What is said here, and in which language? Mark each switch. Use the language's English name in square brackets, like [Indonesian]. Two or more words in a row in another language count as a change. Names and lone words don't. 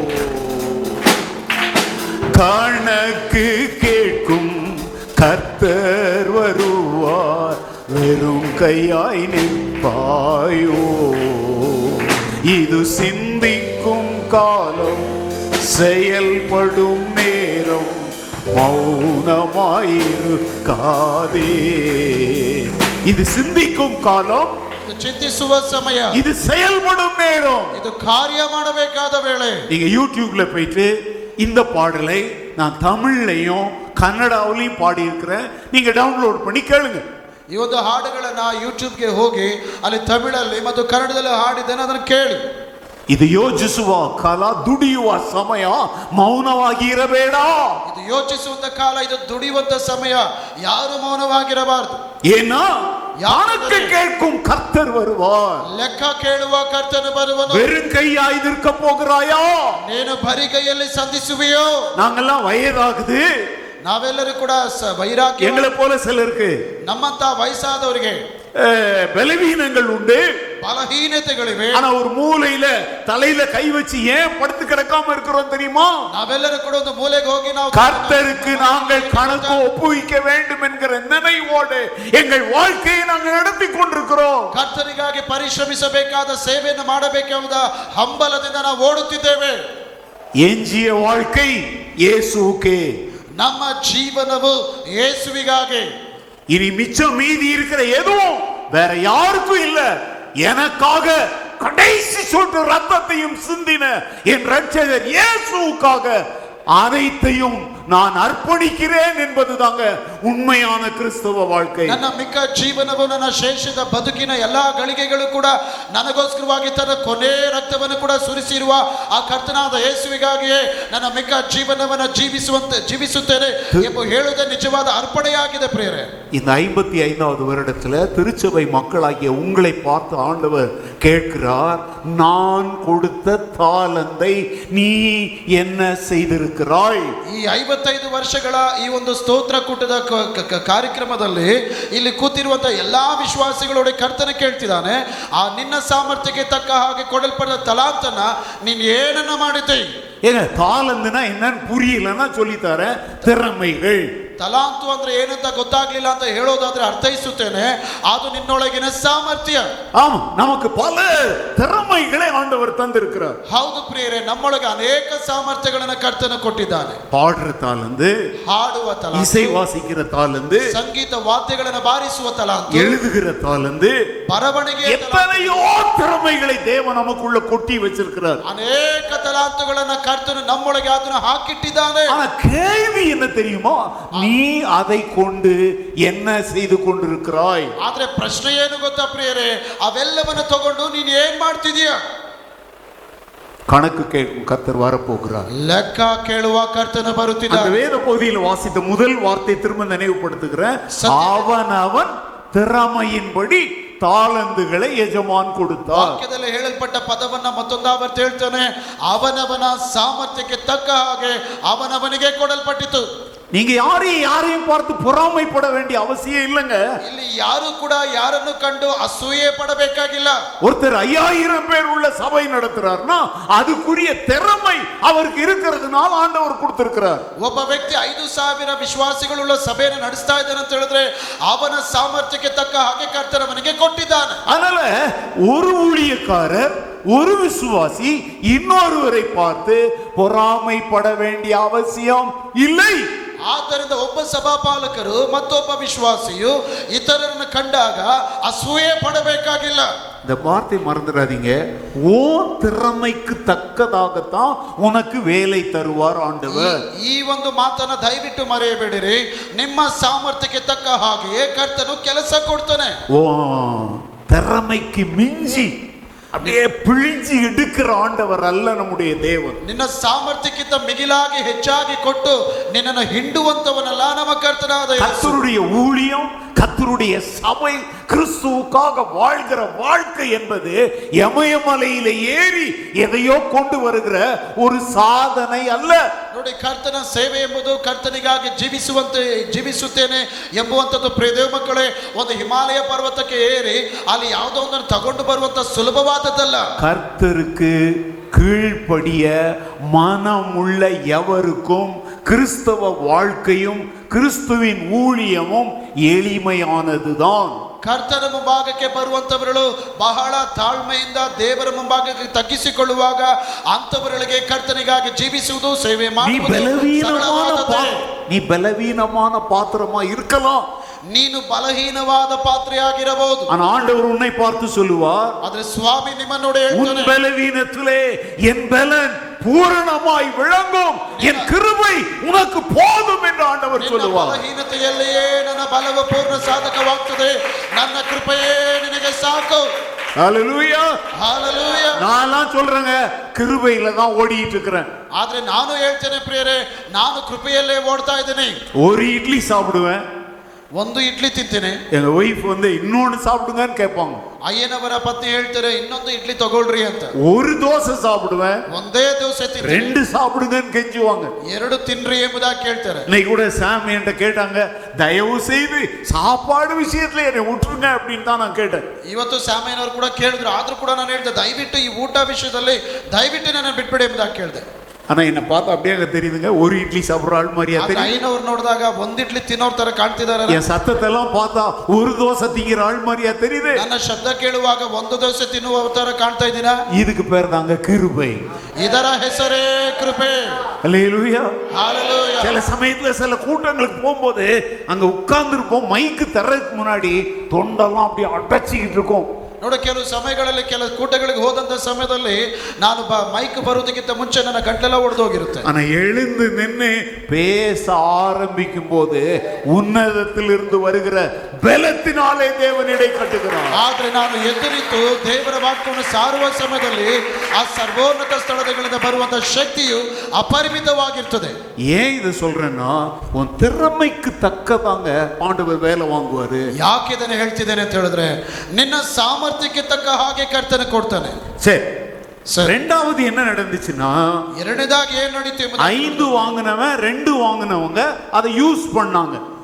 [Tamil] கணக்கு கேட்கும் கர்த்தர் வருவார், வெறும் கையாய் நிற்பாயோ? இது சிந்திக்கும் காலம், செயல்படும் நேரம், மௌனமாயிருக்காதே. இது சிந்திக்கும் காலம், [Kannada] ಚಿಂತಿಸುವ ಸಮಯ, [Tamil] இது செயல்படும் நேரம், [Kannada] ಇದು ಕಾರ್ಯ ಮಾಡಬೇಕಾದ ವೇಳೆ. [Tamil] நீங்க யூடியூப்ல போயிட்டு இந்த பாடலை நான் தமிழ்லையும் கன்னடாவிலையும் பாடி இருக்கிறேன், நீங்க டவுன்லோட் பண்ணி கேளுங்க. [Kannada] ಈ ಒಂದು ಹಾಡುಗಳನ್ನ ಯೂಟ್ಯೂಬ್ಗೆ ಹೋಗಿ ಅಲ್ಲಿ ತಮಿಳಲ್ಲಿ ಮತ್ತು ಕನ್ನಡದಲ್ಲಿ ಹಾಡಿದ್ದೇನೆ, ಅದನ್ನು ಕೇಳಿ. ಇದು ಯೋಚಿಸುವ ಕಾಲ, ದುಡಿಯುವ ಸಮಯ, ಮೌನವಾಗಿ ಇರಬೇಡ. ಇದು ಯೋಚಿಸುವಂತ ಕಾಲ, ಇದು ದುಡಿಯುವಂತ ಸಮಯ, ಯಾರು ಮೌನವಾಗಿರಬಾರದು. [Tamil] ஏன்னா கணக்கு கேட்கும் கர்த்தர் வருவார். [Kannada] ಲೆಕ್ಕ ಕೇಳುವ ಕರ್ತನು ಬರುವನು. [Tamil] வெறும் கையாய் நிற்க போகிறாயா? [Kannada] ನೀನು ಬರಿಗೈಯಲ್ಲಿ ಸಂಧಿಸುವೆಯೋ? [Tamil] நாங்கெல்லாம் வயதாகுது, [Kannada] ನಾವೆಲ್ಲರೂ ಕೂಡ ವೈರಾಗ್ಯ, [Tamil] எங்களை போல சிலருக்கு [Kannada] ನಮ್ಮಂತ ವಯಸ್ಸಾದವರಿಗೆ [Tamil] பலவீனங்கள் உண்டு, [Kannada] ಬಲಹೀನತೆಗಳಿವೆ. [Tamil] ஆனா ஒரு மூலையில தலையில கை வச்சு ஏன் படுத்து கிடக்காம இருக்கிறோம் தெரியுமா? [Kannada] ನಾವೆಲ್ಲರೂ ಕೂಡ ಒಂದು ಮೂಲೆಗೆ ಹೋಗಿ ನಾವು [Tamil] கர்த்தருக்கு நாங்கள் கணக்கு ஒப்புவிக்க வேண்டும் என்கிற நினைவோடு எங்கள் வாழ்க்கையை நாங்கள் நடத்தி கொண்டிருக்கிறோம். [Kannada] ಕರ್ತನಿಗಾಗಿ ಪರಿಶ್ರಮಿಸಬೇಕಾದ ಸೇವೆಯನ್ನು ಮಾಡಬೇಕಾದ ಹಂಬಲದಿಂದ ನಾವು ಓಡುತ್ತಿದ್ದೇವೆ. [Tamil] எஞ்சிய வாழ்க்கை இயேசுவுக்கே. [Kannada] ನಮ್ಮ ಜೀವನವು ಯೇಸುವಿಗಾಗಿ. [Tamil] இனி மிச்சம் மீதி இருக்கிற எதுவும் வேற யாருக்கும் இல்ல, எனக்காக கடைசி சொட்டு ரத்தத்தையும் சிந்தின என் ரட்சகர் இயேசுவுக்காக அனைத்தையும் நான் அர்ப்பணிக்கிறேன் என்பதுதாங்க உண்மையான கிறிஸ்தவ வாழ்க்கை. [Kannada] ನನ್ನ ಮಿಕ್ಕ ಜೀವನವು, ನನ್ನ ಶೇಷದ ಬದುಕಿನ ಎಲ್ಲಾ ಗಳಿಗೆಗಳು ಕೂಡ ನನಗೋಸ್ಕರವಾಗಿ ತನ್ನ ಕೊನೆ ರಕ್ತವನ್ನು ಕೂಡ ಸುರಿಸಿರುವ ಆ ಕರ್ತನಾದ ಯೇಸುವಿಗಾಗಿಯೇ ನನ್ನ ಮಿಕ್ಕ ಜೀವನವನ್ನು ಜೀವಿಸುತ್ತೇನೆ ಎಂಬ ಹೇಳುವುದೇ ನಿಜವಾದ ಅರ್ಪಣೆಯಾಗಿದೆ ಪ್ರಿಯರೇ. [Tamil] இந்த 55வது வருடத்துல திருச்சபை மக்களாகிய உங்களை பார்த்து ஆண்டவர் கேட்கிறார், நான் கொடுத்த தாளந்தை நீ என்ன செய்திருக்கிறாய்? [Kannada] ಈ 55 ವರ್ಷಗಳ ಈ ಒಂದು ಸ್ತೋತ್ರ ಕೂಟದ ಕಾರ್ಯಕ್ರಮದಲ್ಲಿ ಇಲ್ಲಿ ಕೂತಿರುವಂತಹ ಎಲ್ಲಾ ವಿಶ್ವಾಸಿಗಳೊಡೆ ಕರ್ತನ ಕೇಳ್ತಿದ್ದಾನೆ, ಆ ನಿನ್ನ ಸಾಮರ್ಥ್ಯಕ್ಕೆ ತಕ್ಕ ಹಾಗೆ ಕೊಡಲ್ಪಟ್ಟ ತಲಾಂತನ ನೀನು ಏನನ್ನ ಮಾಡಿದ್ದೆ? [Tamil] ஏங்க தாளந்துனா என்னன்னு புரியலன்னா சொல்லித்தார, திறமைகள். [Kannada] ತಲಾಂತು ಅಂದ್ರೆ ಏನಂತ ಗೊತ್ತಾಗ್ಲಿಲ್ಲ ಅಂತ ಹೇಳೋದಾದ್ರೆ ಅರ್ಥೈಸುತ್ತೇನೆ, ಅದು ನಿನ್ನೊಳಗಿನ ಸಾಮರ್ಥ್ಯ. [Tamil] ஆமா, நமக்கு பல திறமைகளை ஆண்டவர் தந்திருக்கிறார். [Kannada] ಹೌದು ಪ್ರಿಯರೇ, ನಮ್ಮೊಳಗೆ ಅನೇಕ ಸಾಮರ್ಥ್ಯಗಳನ್ನು ಕರ್ತನ ಕೊಟ್ಟಿದ್ದಾನೆ. [Tamil] பாடுற தாளந்து, [Kannada] ಹಾಡುವ ತಲಾಂತು, [Tamil] இசை வாசிக்கிற தாளந்து, [Kannada] ಸಂಗೀತ ವಾದ್ಯಗಳನ್ನು ಬಾರಿಸುವ ತಲಾಂತು, [Tamil] எழுதுகிற தாளந்து, [Kannada] ಬರವಣಿಗೆ, [Tamil] எத்தனையோ திறமைகளை தேவன் நமக்குள்ள கொட்டி வச்சிருக்கிறார். [Kannada] ಅನೇಕ ತಲಾಂತುಗಳನ್ನ ಕರ್ತನು ನಮ್ಮೊಳಗೆ ಅದನ್ನು ಹಾಕಿಟ್ಟಿದ್ದಾನೆ. [Tamil] ஆனா கேள்வி என்ன தெரியுமா? நீ அதை கொண்டு என்ன செய்து கொண்டிருக்கிறாய்? [Kannada] ಆದ್ರೆ ಪ್ರಶ್ನೆ ಏನು ಗೊತ್ತಾ ಪ್ರಿಯರೇ, ಅವೆಲ್ಲವನ್ನು ತಗೊಂಡು ನೀನು ಏನ್ ಮಾಡ್ತಿದೀಯ? [Tamil] கணக்கு கேட்கும் கர்த்தர் வரப்போகிறார். [Kannada] ಲೆಕ್ಕ ಕೇಳುವ ಕರ್ತನ ಬರುತ್ತಿದ್ದಾನೆ. [Tamil] அந்த வேத பகுதியில் வாசித்த முதல் வார்த்தை திரும்ப நினைவுபடுத்துகிறேன். அவனவன் திறமையின்படி [Kannada] ತಾಳಂದುಗಳೇ ಯಜಮಾನ್ ಕೊಡುತ್ತಾ. ವಾಕ್ಯದಲ್ಲಿ ಹೇಳಲ್ಪಟ್ಟ ಪದವನ್ನ ಮತ್ತೊಂದಾವರ್ತಿ ಹೇಳ್ತಾನೆ, ಅವನವನ ಸಾಮರ್ಥ್ಯಕ್ಕೆ ತಕ್ಕ ಹಾಗೆ ಅವನವನಿಗೆ ಕೊಡಲ್ಪಟ್ಟಿತು. [Tamil] நீங்க யாரையும் பார்த்து பொறாமைப்பட வேண்டிய அவசியம் இல்லைங்க. [Kannada] ಇಲ್ಲಿ ಯಾರು ಕೂಡ ಯಾರನ್ನು ಕಂಡು ಅಸೂಯೆ ಪಡಬೇಕಾಗಿಲ್ಲ. [Tamil] ஒருத்தர் 5000 பேர் உள்ள சபை நடத்துறாருன்னா அதுக்குரிய திறமை அவருக்கு இருக்கிறதுனால ஆண்டவர் கொடுத்திருக்கிறார். [Kannada] ಒಬ್ಬ ವ್ಯಕ್ತಿ 5000 ವಿಶ್ವಾಸಿಗಳುಳ್ಳ ಸಭೆಯನ್ನು ನಡೆಸ್ತಾ ಇದ್ದಾನೆ ಅಂತ ಹೇಳಿದ್ರೆ ಅವನ ಸಾಮರ್ಥ್ಯಕ್ಕೆ ತಕ್ಕ ಹಾಗೆ ಕರ್ತನ ಅವನಿಗೆ ಕೊಟ್ಟಿದ್ದಾನೆ. [Tamil] அதனால ஒரு ஊழியக்காரர், ஒரு விசுவாசி இன்னொருவரை பார்த்து பொறாமைப்பட வேண்டிய அவசியம் இல்லை. [Kannada] ಆದ್ದರಿಂದ ಒಬ್ಬ ಸಭಾಪಾಲಕರು ಮತ್ತೊಬ್ಬ ವಿಶ್ವಾಸಿಯು ಇತರರನ್ನು ಕಂಡಾಗ ಅಸೂಯೆ ಪಡಬೇಕಾಗಿಲ್ಲ. [Tamil] இந்த வார்த்தை மறந்துடாதீங்க. ஓ திறமைக்கு தக்கதாகத்தான் உனக்கு வேலை தருவார் ஆண்டவர். [Kannada] ಈ ಒಂದು ಮಾತನ್ನ ದಯವಿಟ್ಟು ಮರೆಯಬೇಡಿರಿ. ನಿಮ್ಮ ಸಾಮರ್ಥ್ಯಕ್ಕೆ ತಕ್ಕ ಹಾಗೆಯೇ ಕರ್ತನು ಕೆಲಸ ಕೊಡ್ತಾನೆ. [Tamil] ஓ திறமைக்கு மிஞ்சி அப்படியே பிழிஞ்சி எடுக்கிற ஆண்டவர் அல்ல நம்முடைய தேவன். [Kannada] ನಿನ್ನ ಸಾಮರ್ಥ್ಯಕ್ಕಿಂತ ಮಿಗಿಲಾಗಿ ಹೆಚ್ಚಾಗಿ ಕೊಟ್ಟು ನಿನ್ನನ್ನು ಹಿಂಡುವಂತವನಲ್ಲ ನಮ್ಮ ಕರ್ತನಾದ ಯೇಸು. [Tamil] கர்த்தருடைய ஊழியம், கர்த்தருடைய சபை, கிறிஸ்துவுக்காக வாழ்கிற வாழ்க்கை என்பது எமயமலையில ஏறி எதையோ கொண்டு வருகிற ஒரு சாதனை அல்ல. [Kannada] ನೋಡಿ, ಕರ್ತನ ಸೇವೆ ಎಂಬುದು ಕರ್ತನಿಗಾಗಿ ಜೀವಿಸುತ್ತೇನೆ ಎಂಬುವಂಥದ್ದು ಪ್ರಿಯ ಮಕ್ಕಳೇ ಒಂದು ಹಿಮಾಲಯ ಪರ್ವತಕ್ಕೆ ಏರಿ ಅಲ್ಲಿ ಯಾವುದೋ ಒಂದನ್ನು ತಗೊಂಡು ಬರುವಂತ ಸುಲಭವಾದದ್ದಲ್ಲ. [Tamil] கர்த்தருக்கு கீழ்ப்படிய மனமுள்ள எவருக்கும் கிறிஸ்தவ வாழ்க்கையும் கிறிஸ்துவின் ஊழியமும் எளிமையானதுதான். [Kannada] ಕರ್ತನ ಮುಂಭಾಗಕ್ಕೆ ಬರುವಂತವರುಗಳು ಬಹಳ ತಾಳ್ಮೆಯಿಂದ ದೇವರ ಮುಂಭಾಗಕ್ಕೆ ತಗ್ಗಿಸಿಕೊಳ್ಳುವಾಗ ಅಂತವರಿಗೆ ಕರ್ತನಿಗಾಗಿ ಜೀವಿಸುವುದು, ಸೇವೆ ಮಾಡುವುದು [Tamil] நீ பலவீனமான பாத்திரமா இருக்கலாம். [Kannada] ನೀನು ಬಲಹೀನವಾದ ಪಾತ್ರೆಯಾಗಿರಬಹುದು. [Tamil] ஆனா ஆண்டவர் உன்னை பார்த்து சொல்லுவார், [Kannada] ಆದ್ರೆ ಸ್ವಾಮಿ ನಿಮ್ಮನ್ನೋடு [Tamil] உன் பலவீனத்திலே என் பலன் பூரணமாய் விளங்கும், என் கிருபை உனக்கு போதும் என்று ஆண்டவர் சொல்லுவார். [Kannada] ಬಲಹೀನತೆಯಲ್ಲಿಯೇ ನನ್ನ ಬಲವು ಪೂರ್ಣ ಸಾಧಕವಾಗುತ್ತದೆ, ನನ್ನ ಕೃಪೆಯೇ ನಿನಗೆ ಸಾಕು. [Tamil] ஹalleluya ஹalleluya. நான் சொல்றேங்க, கிருபையில தான் ஓடிட்டு இருக்கிறேன். [Kannada] ಆದ್ರೆ ನಾನು ಹೇಳ್ತೇನೆ ಪ್ರಿಯರೇ, ನಾನು ಕೃಪೆಯಲ್ಲೇ ಓಡ್ತಾ ಇದ್ದೇನೆ. [Tamil] ஒரு இட்லி சாப்பிடுவேன், [Kannada] ಒಂದು ಇಡ್ಲಿ ತಿಂತೇನೆ. [Tamil] எங்க ஒய்ஃப் இன்னொன்னு சாப்பிடுங்கன்னு கேட்பாங்க. [Kannada] ಅಯ್ಯನವರ ಪತ್ನಿ ಹೇಳ್ತಾರೆ, ಇನ್ನೊಂದು ಇಡ್ಲಿ ತಗೊಳ್ರಿ ಅಂತ. [Tamil] ஒரு தோசை சாப்பிடுவேன், [Kannada] ಒಂದೇ ದೋಸೆ ತಿಂತೀನಿ. [Tamil] ரெண்டு சாப்பிடுங்கன்னு கெஞ்சுவாங்க. [Kannada] ಎರಡು ತಿನ್ರಿ ಎಂಬುದಾಗಿ ಕೇಳ್ತಾರೆ. [Tamil] இன்னைக்கு கூட சாம் என்கிட்ட கேட்டாங்க, தயவு செய்து சாப்பாடு விஷயத்துல என்னை விட்டுருங்க அப்படின்னு தான் நான் கேட்டேன். [Kannada] ಇವತ್ತು ಸ್ಯಾಮೇನವರು ಕೂಡ ಕೇಳಿದ್ರು, ಆದ್ರೂ ಕೂಡ ನಾನು ಹೇಳ್ದೆ, ದಯವಿಟ್ಟು ಈ ಊಟ ವಿಷಯದಲ್ಲಿ ದಯವಿಟ್ಟು ನನ್ನ ಬಿಟ್ಬಿಡಿ ಎಂಬುದಾಗಿ ಕೇಳಿದೆ. [Tamil] ஆனா என்ன பார்த்தா அப்படியே தெரியுதுங்க, ஒரு இட்லி சாப்பிடுற ஆள் மாதிரியா தெரியும். [Kannada] ಐನವ್ರು ನೋಡಿದಾಗ ಒಂದ್ ಇಡ್ಲಿ ತಿನ್ನೋರ್ ತರ ಕಾಣ್ತಿದ್ದಾರೆ. [Tamil] என் சத்தத்தை எல்லாம் பார்த்தா ஒரு தோசை திங்கிற ஆள் மாதிரியா தெரியுது. [Kannada] ನನ್ನ ಶಬ್ದ ಕೇಳುವಾಗ ಒಂದು ದೋಸೆ ತಿನ್ನುವ ತರ ಕಾಣ್ತಾ ಇದ್ದೀನಾ? [Tamil] இதுக்கு பேர் தாங்க கிருபை. [Kannada] ಇದರ ಹೆಸರೇ ಕೃಪೆ. [Tamil] அல்லேலூயா. ஹalleluya. சில சமயத்துல சில கூட்டங்களுக்கு போகும்போது அங்க உட்கார்ந்து இருப்போம், மைக்கு தர்றதுக்கு முன்னாடி தொண்டெல்லாம் அப்படியே அடைச்சிக்கிட்டு இருக்கும். [Kannada] ನೋಡಿ, ಕೆಲವು ಸಮಯಗಳಲ್ಲಿ ಕೆಲ ಕೂಟಗಳಿಗೆ ಹೋದಂತ ಸಮಯದಲ್ಲಿ ನಾನು ಮೈಕ್ ಬರುವುದಕ್ಕಿಂತ ಮುಂಚೆ ನನ್ನ ಗಂಟೆಲ್ಲ ಒಡೆದೋಗಿರುತ್ತೆ. [Tamil] ஆனா எழுந்து நின்று பேச ஆரம்பிக்கும் போது உன்னதத்திலிருந்து வருகிற பலத்தினாலே தேவன் இடை கட்டுகிறார். [Kannada] ಆದ್ರೆ ನಾನು ಎದ್ದು ನಿಂತು ದೇವರ ವಾಕ್ಯವನ್ನು ಸಾರುವ ಸಮಯದಲ್ಲಿ ಆ ಸರ್ವೋನ್ನತ ಸ್ಥಳಗಳಿಂದ ಬರುವಂತ ಶಕ್ತಿಯು ಅಪರಿಮಿತವಾಗಿರ್ತದೆ. [Tamil] ஏன் இது சொல்றேன்னா, உன் திறமைக்கு தக்கதாங்க ஆண்டவர் வேலை வாங்குவாரு. [Kannada] ಯಾಕೆ ಇದನ್ನು ಹೇಳ್ತಿದ್ದೇನೆ ಅಂತ ಹೇಳಿದ್ರೆ, ನಿನ್ನ ಸಾಮರ್ಥ್ಯಕ್ಕೆ ತಕ್ಕ ಹಾಗೆ ಕರ್ತನೆ ಕೊಡ್ತಾನೆ. [Tamil] சரி, ரெண்டாவது என்ன நடந்துச்சுன்னா, [Kannada] ಎರಡನೇದಾಗಿ ಏನ್ ನಡೀತು? [Tamil] 5 வாங்கினவன் 2 வாங்கினவங்க அதை யூஸ் பண்ணாங்க.